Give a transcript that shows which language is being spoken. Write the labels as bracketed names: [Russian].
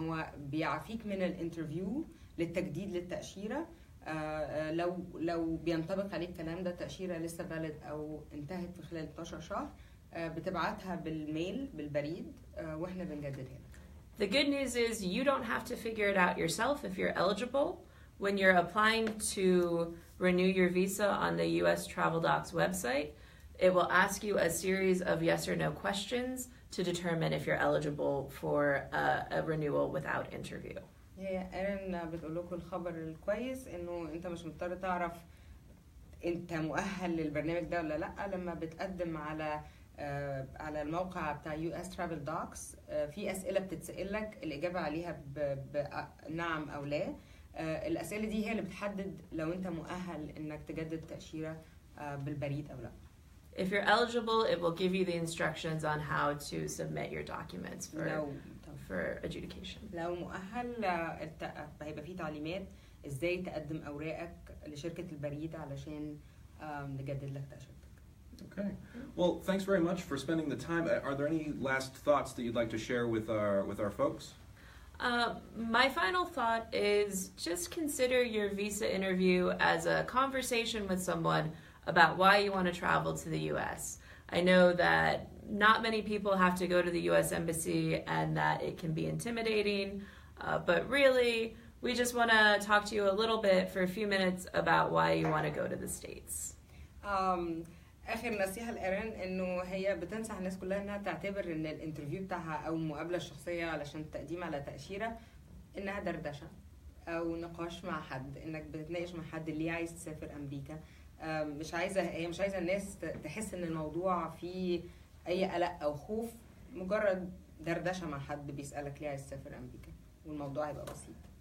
[Arabic] هو بيعفيك من الانترفيو للتجديد للتأشيرة. لو بينطبق عليك الكلام ده، تأشيرة لسه valid أو انتهت في خلال 12 شهر، بتبعتها بالميل بالبريد واحنا بنجددها لك. [English] The good news is you don't have to figure it out yourself if you're eligible. When you're applying to renew your visa on the US Travel Docs website, it will ask you a series of yes or no questions to determine if you're eligible for a renewal without interview. [Arabic] هي إيرين بتقول لكم الخبر الكويس إنه أنت مش مضطر تعرف أنت مؤهل للبرنامج ده ولا لأ. لما بتقدم على على الموقع بتاع US Travel Docs في أسئلة بتتسأل لك الإجابة عليها بنعم أو لا. الأسئلة دي هي اللي بتحدد لو أنت مؤهل إنك تجدد تأشيرة بالبريد أو لا. [English] If you're eligible, it will give you the instructions on how to submit your documents for adjudication. [Arabic] لو مؤهل هيبقى في تعليمات ازاي تقدم اوراقك لشركة البريد علشان نجدد لك تأشيرتك. [English] Okay. Well, thanks very much for spending the time. Are there any last thoughts that you'd like to share with our folks? My final thought is just consider your visa interview as a conversation with someone about why you want to travel to the U.S. I know that not many people have to go to the U.S. Embassy and that it can be intimidating, but really we just want to talk to you a little bit for a few minutes about why you want to go to the States. [Arabic] آخر نصيحة لإيرين إنه هي بتنصح الناس كلها إنها تعتبر إن الانترفيو بتاعها أو المقابلة الشخصية علشان التقديم على تأشيرة إنها دردشة أو نقاش مع حد، إنك بتتناقش مع حد اللي عايز تسافر أمريكا. هي مش عايزة الناس تحس إن الموضوع فيه أي قلق أو خوف، مجرد دردشة مع حد بيسألك ليه عايز تسافر أمريكا، والموضوع هيبقى بسيط.